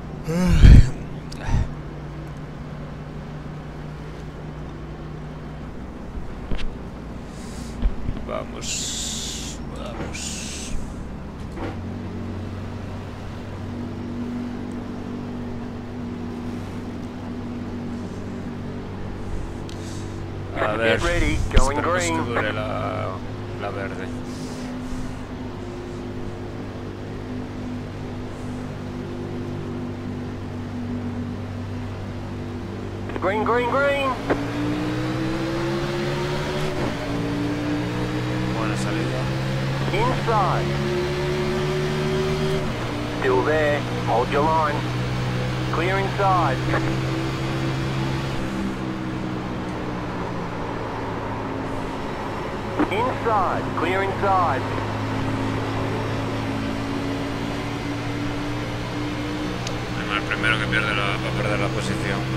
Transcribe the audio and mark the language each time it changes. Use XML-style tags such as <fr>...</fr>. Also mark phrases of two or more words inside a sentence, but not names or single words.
<es>Vamos, vamos. A ver,</es> <en>Get ready, going</en> <es>esperemos que green. dure la verde.</es> <en>Green, green, green.</en> <es>Buena salida.</es> <en>Inside. Still there. Hold your line. Clear inside. Inside. Clear inside.</en> <es>El primero que pierde va a perder la posición.</es>